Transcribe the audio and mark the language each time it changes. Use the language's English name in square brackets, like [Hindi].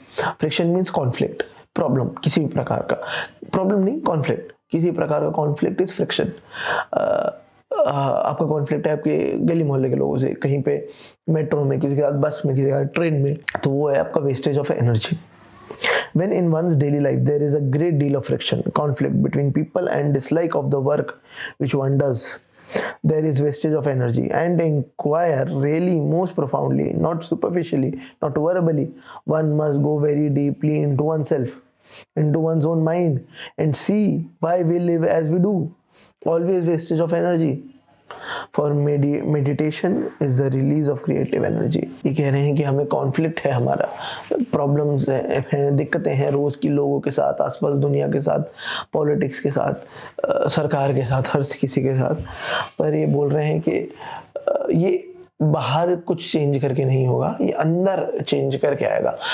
[English] friction means conflict, [Hindi] problem, किसी भी प्रकार का प्रॉब्लम नहीं, कॉन्फ्लिक्ट, किसी प्रकार का [English] Conflict is friction. [Hindi] आपका कॉन्फ्लिक्ट है आपके गली मोहल्ले के लोगों से, कहीं पे मेट्रो में, किसी के साथ बस में, किसी के साथ ट्रेन में, तो वो है आपका [English] Wastage of energy. When in one's daily life there is a great deal of friction, conflict between people and dislike of the work which one does, there is wastage of energy. And inquire really most profoundly, not superficially, not verbally. One must go very deeply into oneself, into one's own mind, and see why we live as we do. Always wastage of energy. For meditation is the release of creative energy. [Hindi] ये कह रहे हैं कि हमें conflict है, हमारा problems हैं, दिक्कतें हैं रोज़ की, लोगों के साथ, आसपास दुनिया के साथ, पॉलिटिक्स के साथ, सरकार के साथ, हर किसी के साथ। पर ये बोल रहे हैं कि ये बाहर कुछ चेंज करके नहीं होगा, ये अंदर चेंज करके आएगा।